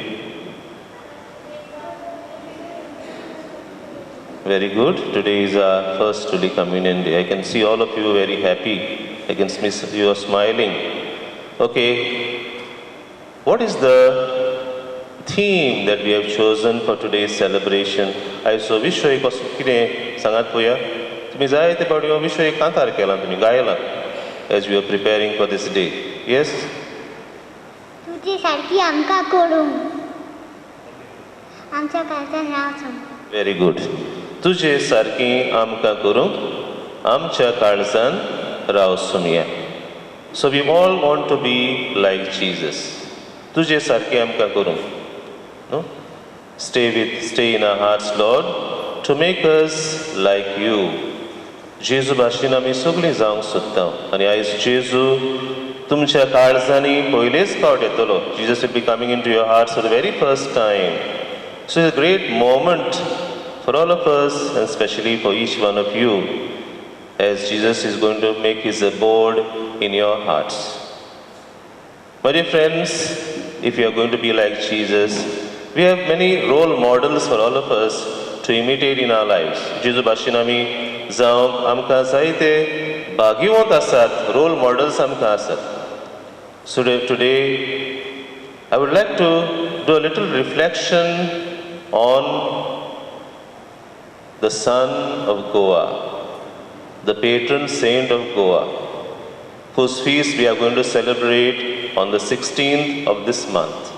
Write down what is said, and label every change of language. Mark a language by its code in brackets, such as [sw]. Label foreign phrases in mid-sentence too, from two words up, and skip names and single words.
[en] Very good. Today is our first Holy Communion day. I can see all of you very happy. I can see you are smiling. Okay. What is the theme that we have chosen for today's celebration? I saw [kok] विषय कसो कितें सांगात पळया. तुम्ही जाय ते पावटी विषय कांतार केला, तुम्ही गायला [en] as we are preparing for this day. Yes? [kok] तुझी सारखी आमकां करूंक आमच्या काळजान रावचून. [en] Very good. [kok] तुझे सारकी आमकां करूंक आमच्या काळजान रावसून या. [en] So we all want to be like Jesus. [kok] तुझे सारकी आमकां करूंक. [en] No? Stay in our hearts, Lord, to make us like you. [kok] जेजू भाशेन आमी सगळीं जावंक सोदता आनी आयज जेजू तुमच्या काळजांनी पयलेच फावट येतलो. [en] Jesus will be coming into your hearts for the very first time. So it's a great moment for all of us and especially for each one of you as Jesus is going to make his abode in your hearts. My dear friends, if you are going to be like Jesus, we have many role models for all of us to imitate in our lives. [kok] जेजू भाशेन आमी जावंक आमकां जायते भाग्यवंत आसात, [en] role models [kok] आमकां आसात. [en] So today I would like to do a little reflection on the son of Goa, the patron saint of Goa, whose feast we are going to celebrate on the 16th of this month.